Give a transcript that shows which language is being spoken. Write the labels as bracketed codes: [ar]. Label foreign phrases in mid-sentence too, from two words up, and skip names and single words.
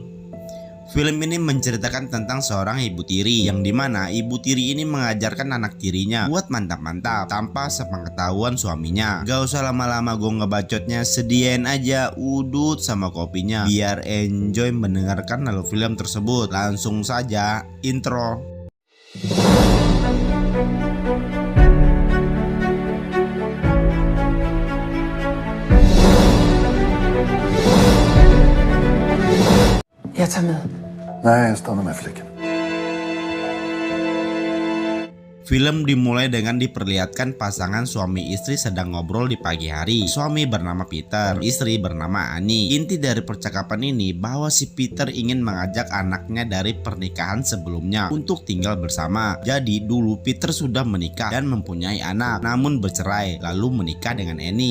[id] Film ini menceritakan tentang seorang ibu tiri, yang dimana ibu tiri ini mengajarkan anak tirinya buat mantap-mantap tanpa sepengetahuan suaminya. Gak usah lama-lama gue ngebacotnya, sediain aja udut sama kopinya biar enjoy mendengarkan alur film tersebut. Langsung saja intro. [sv] Jag tar med. Nej, stanna med flickan. [id] Film dimulai dengan diperlihatkan pasangan suami istri sedang ngobrol di pagi hari. Suami bernama Peter, istri bernama Annie. Inti dari percakapan ini bahwa si Peter ingin mengajak anaknya dari pernikahan sebelumnya untuk tinggal bersama. Jadi dulu Peter sudah menikah dan mempunyai anak, namun bercerai lalu menikah dengan Annie.